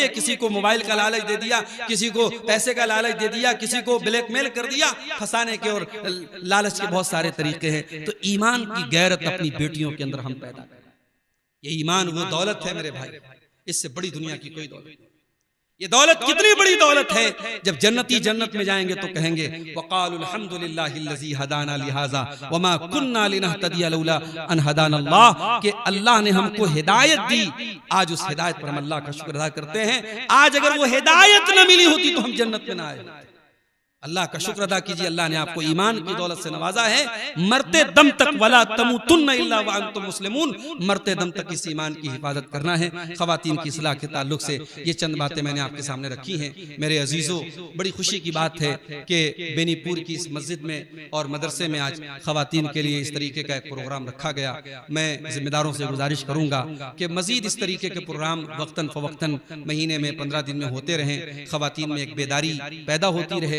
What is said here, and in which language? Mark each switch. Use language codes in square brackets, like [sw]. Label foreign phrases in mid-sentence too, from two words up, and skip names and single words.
[hi] किसी को मोबाइल का लालच दे दिया, किसी को पैसे का लालच दे दिया, किसी को ब्लैकमेल कर दिया, फंसाने के और लालच के बहुत सारे तरीके हैं। तो ईमान की गैरत अपनी बेटियों के अंदर हम पैदा करें। ये ईमान वो दौलत है मेरे भाई, इससे बड़ी दुनिया की कोई दौलत नहीं। ये दौलत कितनी बड़ी दौलत है, जब जन्नती जन्नत में जाएंगे तो कहेंगे [ar] وقالوا الحمد لله الذي هدانا لهذا وما كنا لنهتدي لولا أن هدانا الله, [hi] कि अल्लाह ने हमको हिदायत दी। आज उस हिदायत पर हम अल्लाह का शुक्र अदा करते हैं। आज अगर वो हिदायत न मिली होती तो हम जन्नत में ना आए। अल्लाह का शुक्र अदा कीजिए, अल्लाह ने आपको ईमान की दौलत से नवाजा है। मरते दम तक [ar] ولا تموتن إلا وأنتم مسلمون, [hi] मरते दम तक इस ईमान की हिफाजत करना है। ख़वातीन की इस्लाह के ताल्लुक से ये चंद बातें मैंने आपके सामने रखी हैं। मेरे अजीज़ों, बड़ी खुशी की बात है कि बेनीपुर की इस मस्जिद में और मदरसे में आज ख़वातीन के लिए इस तरीके का एक प्रोग्राम रखा गया। मैं जिम्मेदारों से गुजारिश करूँगा कि मज़ीद इस तरीके के प्रोग्राम वक्तन फ़वक्तन महीने में 15 दिन में होते रहें, ख़वातीन में एक बेदारी पैदा होती रहे।